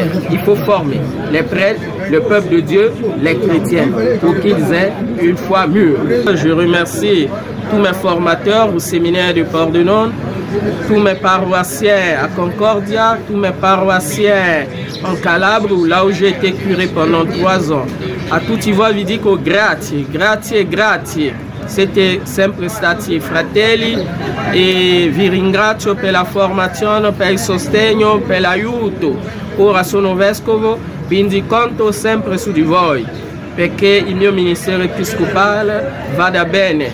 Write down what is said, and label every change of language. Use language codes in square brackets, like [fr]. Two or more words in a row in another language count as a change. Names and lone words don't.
[fr] Il faut former les prêtres, le peuple de Dieu, les chrétiens, pour qu'ils aient une foi mûre. Je remercie tous mes formateurs au séminaire de Pordenone, tous mes paroissiens à Concordia, tous mes paroissiens en Calabre, là où j'ai été curé pendant 3 ans. [it] A tutti voi vi dico grazie, grazie, grazie. Siete sempre stati fratelli e vi ringrazio per la formazione, per il sostegno, per l'aiuto. Ora sono vescovo, quindi conto sempre su di voi perché il mio ministero episcopale vada bene.